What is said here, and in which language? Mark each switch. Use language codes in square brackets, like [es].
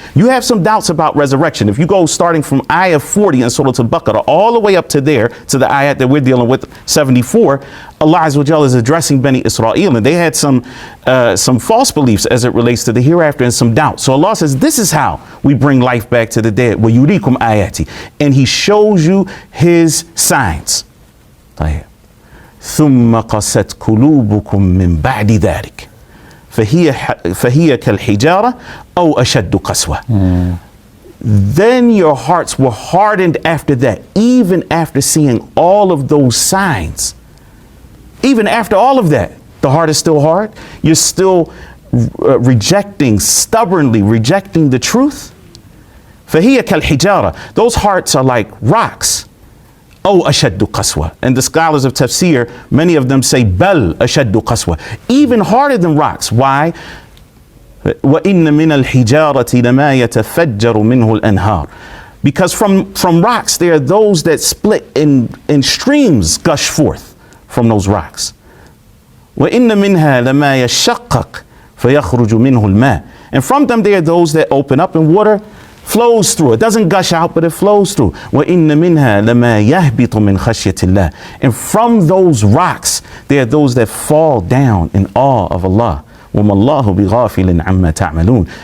[en] You have some doubts about resurrection. If you go starting from ayah 40 in Surah Al-Baqarah all the way up to there, to the ayat that we're dealing with, 74, Allah Azza wa Jalla is addressing Bani Israel, and they had some false beliefs as it relates to the hereafter and some doubt. So Allah says, this is how we bring life back to the dead. [ar] وَيُرِيكُمْ آيَاتِ. [en] And He shows you His signs. [ar] ثُمَّ قَسَتْ قُلُوبُكُم مِّن بَعْدِ ذَلِكَ فهي كالحجارة أو أشد قسوة. [en] Then your hearts were hardened after that, even after seeing all of those signs. Even after all of that, the heart is still hard. You're still stubbornly rejecting the truth. [ar] فهي كالحجارة. [en] Those hearts are like rocks. [ar] أو أشد قسوة. [en] And the scholars of tafsir, many of them say [ar] بل أشد قسوة, [en] even harder than rocks. Why? [ar] وإن من الحجارة لما يتفجر منه الأنهار. [en] Because from rocks there are those that split in streams gush forth from those rocks. [ar] وإن منها لما يشقق فيخرج منه الماء. [en] And from them there are those that open up and water flows through. It doesn't gush out, but it flows through. [ar] وَإِنَّ مِنْهَا لَمَا يَهْبِطُ مِنْ خَشْيَةِ اللَّهِ. [en] And from those rocks, there are those that fall down in awe of Allah. [ar] وَمَا اللَّهُ بِغَافِلٍ عَمَّا تَعْمَلُونَ.